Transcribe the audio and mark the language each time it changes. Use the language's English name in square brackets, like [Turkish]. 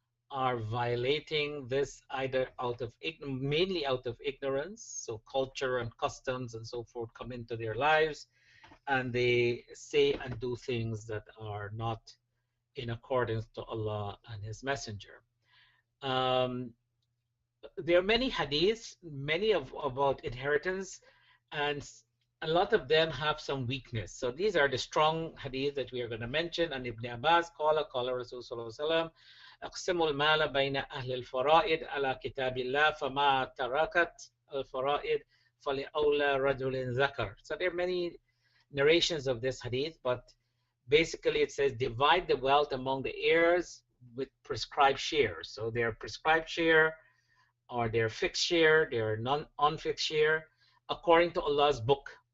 [English] are violating this either mainly out of ignorance, so culture and customs and so forth come into their lives, and they say and do things that are not in accordance to Allah and His Messenger. Um, there are many hadiths, many of about inheritance, and a lot of them have some weakness. So these are the strong hadiths that we are going to mention. [Arabic] And Ibn Abbas, qala Rasul sallallahu alaihi wasallam, أقسموا المال بين أهل الفرائض على كتاب الله فما تركت الفرائض فلأولى رجل ذكر. [English] So there are many narrations of this hadith, but basically it says divide the wealth among the heirs with prescribed shares. So their prescribed share or their fixed share, their non-unfixed share, according to Allah's book.